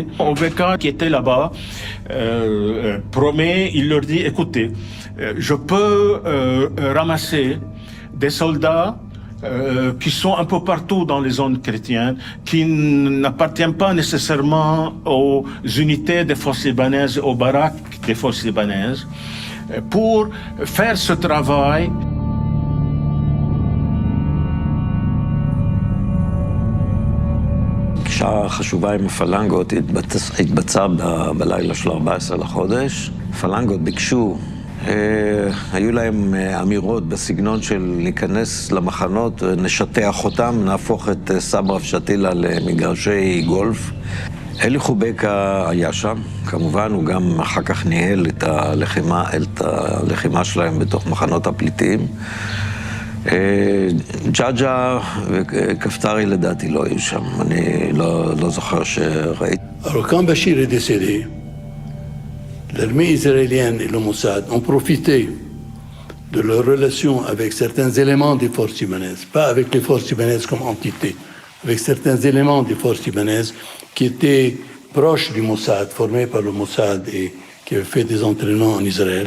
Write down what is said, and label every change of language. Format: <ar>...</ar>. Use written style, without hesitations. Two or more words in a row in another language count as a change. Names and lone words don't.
<fr>OVK, qui était là-bas, promet, il leur dit, écoutez, je peux ramasser des soldats qui sont un peu partout dans les zones chrétiennes, qui n'appartiennent pas nécessairement aux unités des forces libanaises, aux baraques des forces libanaises, pour faire ce travail.</fr> <he>פגישה חשובה עם הפלנגות התבצעה בלילה של 14 לחודש. הפלנגות ביקשו, היו להם אמירות בסגנון של להיכנס למחנות, נשטח אותם, נהפוך את סברה ושתילה למגרשי גולף. אלי חובקה היה שם, כמובן, הוא גם אחר כך ניהל את הלחימה שלהם בתוך מחנות הפליטים. ג'אג'ה וכפתרי לדעתי לא היו שם, אני לא זוכר שראיתי.</he> <fr>Alors quand Bachir est décédé, l'armée israélienne et le Mossad ont profité de leur relation avec certains éléments des forces libanaises, pas avec les forces libanaises comme entité, avec certains éléments des forces libanaises qui étaient proches du Mossad, formés par le Mossad et qui avaient fait des entraînements en Israël.</fr>